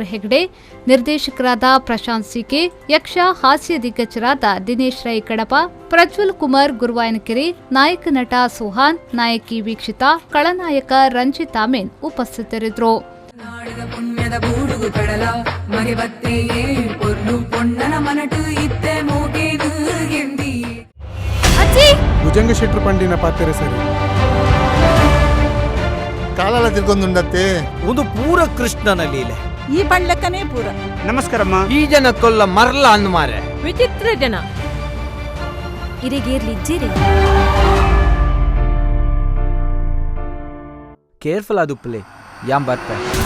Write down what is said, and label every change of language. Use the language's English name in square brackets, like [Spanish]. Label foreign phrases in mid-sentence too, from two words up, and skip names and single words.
[Kannada] ಹೆಗ್ಡೆ, ನಿರ್ದೇಶಕರಾದ ಪ್ರಶಾಂತ್ ಸಿಕೆ, ಯಕ್ಷ ಹಾಸ್ಯ ದಿಗ್ಗಜರಾದ ದಿನೇಶ್ ರೈ ಕಡಪ, ಪ್ರಜ್ವಲ್ ಕುಮಾರ್ ಗುರುವಾಯನಕೆರೆ, ನಾಯಕ ನಟ ಸುಹಾನ್, ನಾಯಕಿ ವೀಕ್ಷಿತಾ, ಖಳನಾಯಕ ರಂಜಿತ್ ಆಮೇನ್ ಉಪಸ್ಥಿತರಿದ್ದರು. [Tulu] ಭುಜಂಗ ಶೆಟ್ರು ಪಂಡಿನ ಪಾತ್ರೆ ಸರಿ ಕಾಲಲ ತಿರ್ಗೊಂದುಂಡತ್ತೆ ಒಂದು ಪೂರ ಕೃಷ್ಣನ ಲೀಲೆ ಈ ಪಂಡ್ಲಕ್ಕನೇ ಪೂರ. ನಮಸ್ಕಾರಮ್ಮ. ಈ ಜನ ಕೊಲ್ಲ ಮರಲ ಅಂದ್ಮಾರೆ ವಿಚಿತ್ರ ಜನ ಇರಿಗೇರ್ಲಿಜ್ಜಿರಿ. ಕೇರ್ಫುಲ್ ಆದುಪ್ಪಲೆ ಯಾಂ ಬರ್ತೆ.